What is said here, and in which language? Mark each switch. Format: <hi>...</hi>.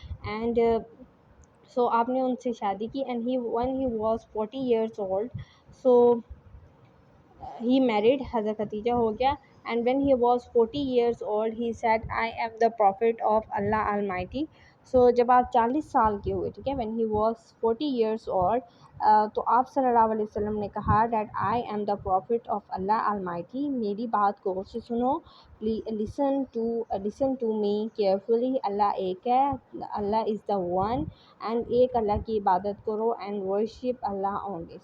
<ur>And so آپ نے ان سے شادی کی.</ur> <en>And when he was 40 years old, so he married Hazrat Khadija ہو گیا. And when he was 40 years old he said I am the prophet of Allah Almighty.</en> <ur>So جب آپ 40 سال کے ہوئے, ٹھیک ہے,</ur> <en>when he was 40 years old,</en> <ur>تو آپ صلی اللہ علیہ وسلم نے کہا</ur> <en>that I am the prophet of Allah Almighty.</en> <ur>میری بات کو غور سے سنو,</ur> <en>listen to me carefully.</en> <ur>اللہ ایک ہے, اللہ</ur> <en>is the one,</en> <ur>and ایک اللہ کی عبادت کرو</ur> <en>and worship Allah only.</en>